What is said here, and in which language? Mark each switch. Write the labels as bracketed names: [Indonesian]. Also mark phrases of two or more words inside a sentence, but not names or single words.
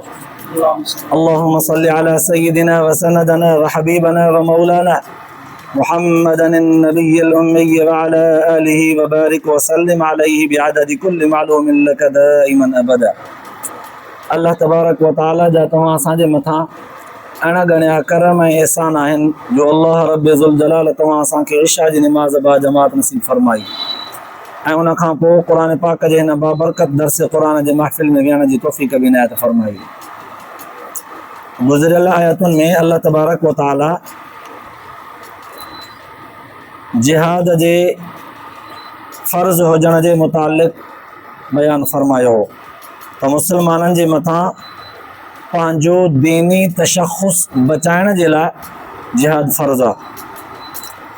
[Arabic] اللهم صل على سيدنا وسندنا وحبيبنا ومولانا محمد النبي الأمي وعلى آله وبارك وسلم عليه بعدد كل معلوم لك دائما أبدا. [Sindhi] اللہ تبارک و تعالی جا تمام असांजे मथां अणगणिया करम ऐं एहसान आहिनि जो अल्लाह रब ज़ुल तव्हां असांखे इशा जी निमाज़ बा जमात नसीब फरमाई ऐं उन खां पोइ क़ुर पाक जे हिन बाबरकत दर्स क़ुर जे महफ़िल में विहण जी तौफ़ीक़ बि इनायत फरमाई। गुज़िरियल आयतुनि में अल्लाह तबारक व ताला जिहाद जे फ़र्ज़ हुजण जे मुतालिक़ बयानु फरमायो हो त मुसलमाननि जे मथां पंहिंजो दीनी तशख़ुस बचाइण जे लाइ जिहाद फ़र्ज़ आहे।